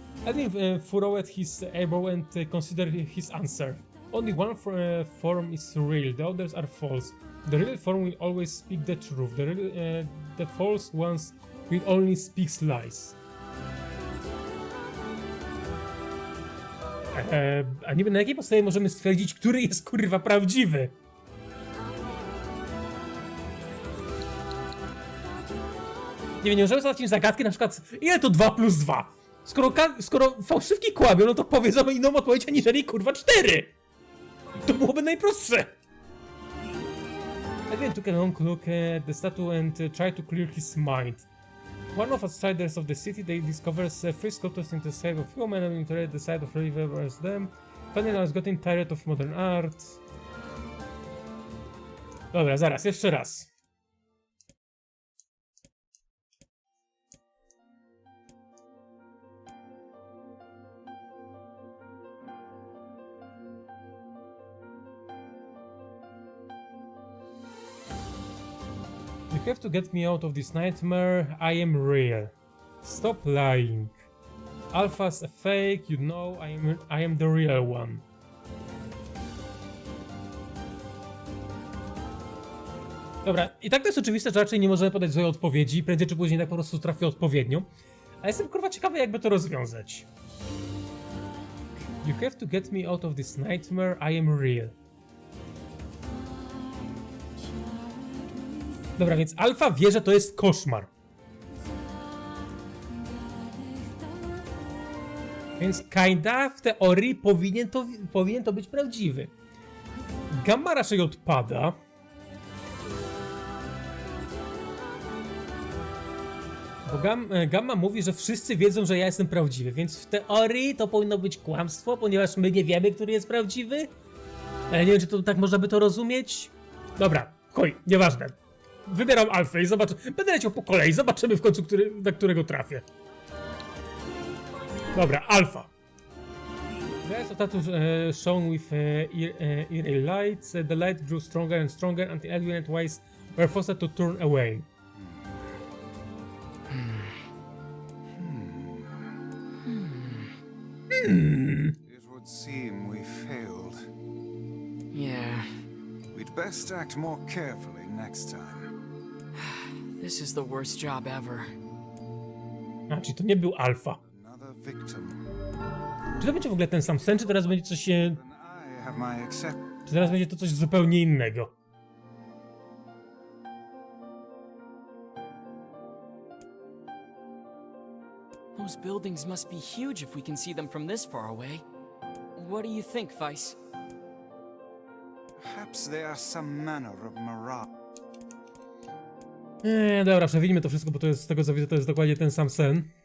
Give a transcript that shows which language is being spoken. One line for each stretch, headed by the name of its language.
English: Edwin furrowed his eyebrow and considered his answer. Only one form is real, the others are false. The real form will always speak the truth, the false ones will only speak lies.
Polish: A niby na jakiej podstawie możemy stwierdzić, który jest kurwa prawdziwy? Nie wiem, nie możemy zadać im zagadki, na przykład ile to 2 plus 2? Skoro fałszywki kłamią, no to powiedzą inną odpowiedź aniżeli kurwa 4! To byłoby najprostsze!
English: Edwin took a long look at the statue and tried to clear his mind. One of outsiders of the city, they discovers three sculptures in the shape of human and interred the side of river as them. Finally, I was getting tired of modern art.
Polish: Dobra, zaraz, jeszcze raz.
English: You have to get me out of this nightmare. I am real. Stop lying. Alpha's a fake, you know, I am the real one.
Polish: Dobra, i tak to jest oczywiste, że raczej nie możemy podać złej odpowiedzi, prędzej czy później tak po prostu trafię odpowiednią. Ale jestem kurwa ciekawy, jakby to rozwiązać. You have to get me out of this nightmare, I am real. Dobra, więc Alfa wie, że to jest koszmar. Więc kinda w teorii powinien to być prawdziwy. Gamma raczej odpada. Bo Gamma mówi, że wszyscy wiedzą, że ja jestem prawdziwy, więc w teorii to powinno być kłamstwo, ponieważ my nie wiemy, który jest prawdziwy. Ale nie wiem, czy to tak można by to rozumieć. Dobra, chuj, nieważne. Wybieram Alfę i zobaczę. Będę leciał po kolei, zobaczymy w końcu, na którego trafię. Dobra, Alfa.
English: The status shone with eerie lights. The light grew stronger and stronger until Edwin and Wise were forced to turn away. It would seem we failed. Yeah, We'd best act more carefully next time. this is the worst job ever.
Polish: A, czyli to nie był Alfa.
English: Another victim.
Polish: Czy to będzie w ogóle ten sam sen, czy teraz będzie coś...
English: And I have my
Polish: Czy teraz będzie to coś zupełnie innego?
English: Those buildings must be huge if we can see them from this far away. What do you think, Vice? Perhaps they are some manner of mirage.
Polish: Dobra, przewidźmy to wszystko, bo to jest, z tego co widzę, to jest dokładnie ten sam sen.